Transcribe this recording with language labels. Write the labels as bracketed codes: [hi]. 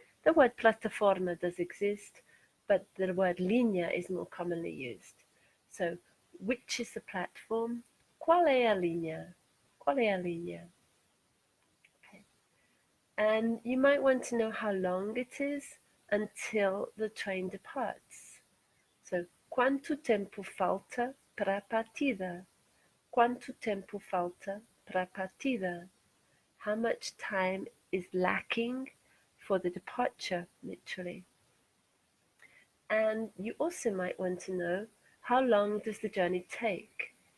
[en] The word plataforma does exist, but the word linha is more commonly used. So, which is the platform? [pt] Qual é a linha? Qual é a linha? Okay. [en] And you might want to know how long it is until the train departs. [pt] So, quanto tempo falta para a partida? Quanto tempo falta para a partida? [en] How much time is lacking for the departure, literally? And you also might want to know, how long does the journey take?